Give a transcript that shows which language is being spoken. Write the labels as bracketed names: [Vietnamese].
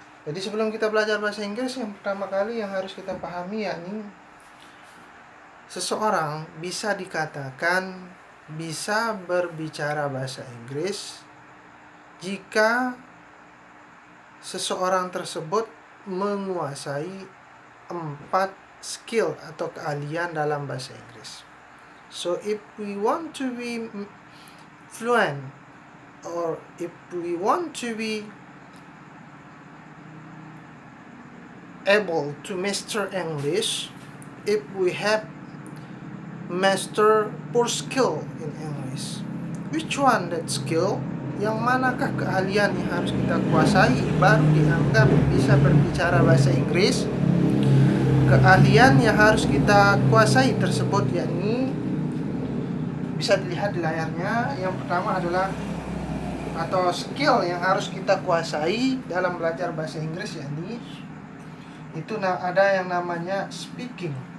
[Indonesian] Jadi sebelum kita belajar bahasa Inggris, yang pertama kali yang harus kita pahami yakni seseorang bisa dikatakan bisa berbicara bahasa Inggris jika seseorang tersebut menguasai 4 skill atau keahlian dalam bahasa Inggris. [English] So if we want to be fluent, or if we want to be able to master English, if we have master 4 skill in English, which one that skill? [Indonesian] Yang manakah keahlian yang harus kita kuasai baru dianggap bisa berbicara bahasa Inggris? Keahlian yang harus kita kuasai tersebut yakni bisa dilihat di layarnya. Yang pertama adalah, atau skill yang harus kita kuasai dalam belajar bahasa Inggris yakni itu ada yang namanya speaking.